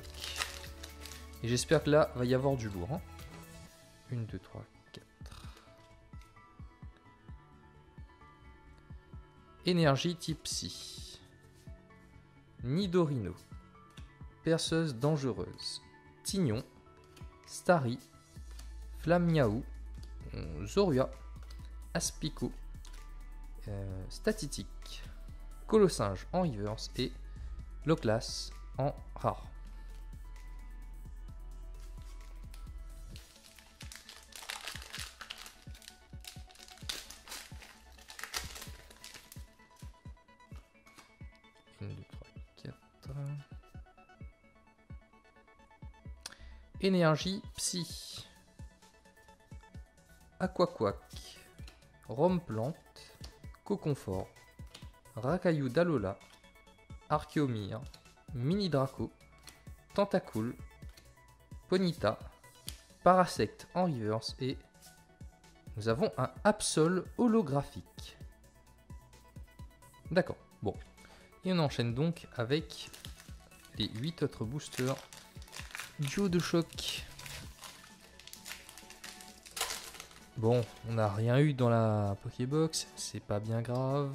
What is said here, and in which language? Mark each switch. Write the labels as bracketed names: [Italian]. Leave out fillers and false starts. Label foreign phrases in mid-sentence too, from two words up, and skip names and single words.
[French] Et j'espère que là, va y avoir du lourd. Hein. 1, 2, 3, 4. Énergie type Psy. Nidorino. Perceuse dangereuse. Tignon. Starry. Flammiaou. Zoria. Aspico. Statitique. Colossinge en reverse et Loclas en rare. Une, deux, trois, quatre. Énergie Psy. Aquaquac. Rome Plante. Coconfort. Racaillou d'Alola. Archeomir. Mini Draco. Tentacool. Ponita. Parasect en reverse et nous avons un Absol holographique. D'accord, bon. Et on enchaîne donc avec les 8 autres boosters duo de choc. Bon, on n'a rien eu dans la Pokébox, c'est pas bien grave.